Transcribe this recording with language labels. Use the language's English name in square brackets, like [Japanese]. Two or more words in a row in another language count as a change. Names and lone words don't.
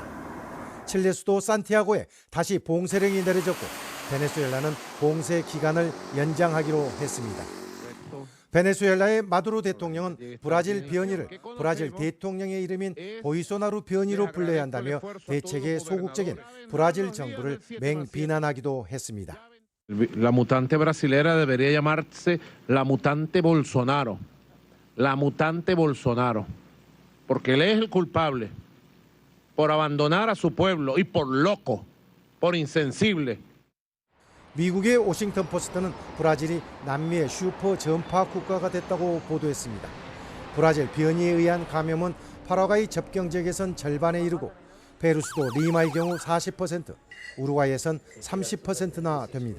[Korean] 칠레 수도 산티아고에 다시 봉쇄령이 내려졌고 베네수엘라는 봉쇄 기간을 연장하기로 했습니다. 베네수엘라의 마두로 대통령은 브라질 변이를 브라질 대통령의 이름인 보이소나루 변이로 불러야 한다며 대책에 소극적인 브라질 정부를 맹비난하기도 했습니다. [Spanish] La mutante brasilera debería llamarse la mutante Bolsonaro. La mutante Bolsonaro. Porque él es el culpable por abandonar a su pueblo y por loco, por insensible. [Korean] 미국의 워싱턴 포스트는 브라질이 남미의 슈퍼 전파 국가가 됐다고 보도했습니다. 브라질 변이에 의한 감염은 파라과이 접경 지역에선 절반에 이르고 페루 수도 리마의 경우 40%, 우루과이에선 30%나 됩니다.